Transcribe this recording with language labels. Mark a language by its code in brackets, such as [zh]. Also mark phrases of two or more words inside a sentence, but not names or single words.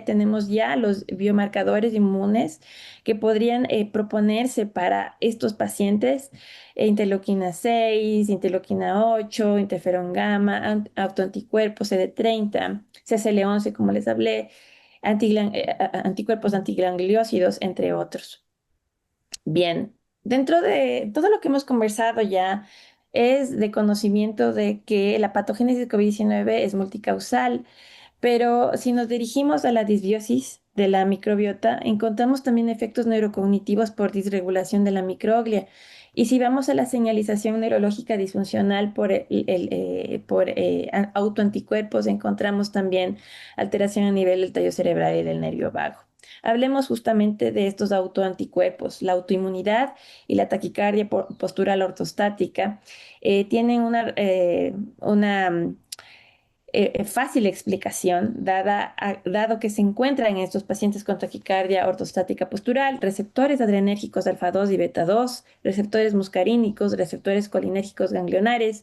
[es] Tenemos ya los biomarcadores inmunes que podrían proponerse para estos pacientes: interleuquina 6, interleuquina 8, interferón gamma, autoanticuerpos CD30, CCL11, como les hablé, anticuerpos antigangliósidos, entre otros. Bien, dentro de todo lo que hemos conversado ya es de conocimiento de que la patogénesis de COVID-19 es multicausal, pero si nos dirigimos a la disbiosis de la microbiota, encontramos también efectos neurocognitivos por disregulación de la microglia. Y si vamos a la señalización neurológica disfuncional por autoanticuerpos, encontramos también alteración a nivel del tallo cerebral y del nervio vago. Hablemos justamente de estos autoanticuerpos. La autoinmunidad y la taquicardia postural ortostática tienen una fácil explicación, dado que se encuentran en estos pacientes con taquicardia ortostática postural receptores adrenérgicos alfa 2 y beta 2, receptores muscarínicos, receptores colinérgicos ganglionares.